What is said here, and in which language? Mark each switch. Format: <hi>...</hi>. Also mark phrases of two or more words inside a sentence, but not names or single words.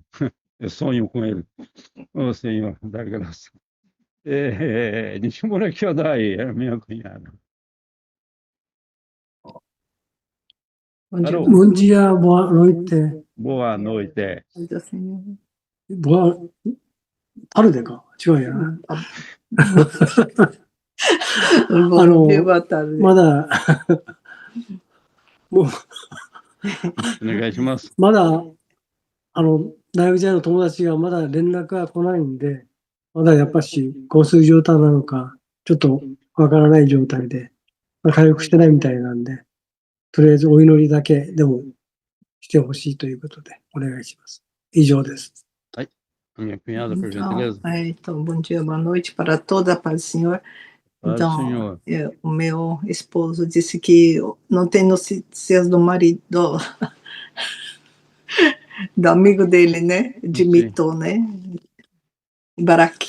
<pt>Eu sonho com ele. Ô, Senhor, dá graça. Deixa eu morar aqui, ó, daí, é minha cunhada. Carol, Bom dia, boa noite. boa noite. Boa...</pt> <ja>春でか違うやな。まだ、もう、お願いします。まだ、大学時代の友達がまだ連絡が来ないんで、まだやっぱし、昏睡状態なのか、ちょっとわからない状態で、回復してないみたいなんで、とりあえずお祈りだけでもしてほしいということで、お願いします。以上です。</ja> <pt>Minha cunhada, por gentileza. Então, bom dia, boa noite para toda a paz do Senhor. Paz do Então, Senhor. O meu esposo disse que não tem notícias do marido, do amigo dele, né? De Mito, né? Ibaraki.</pt>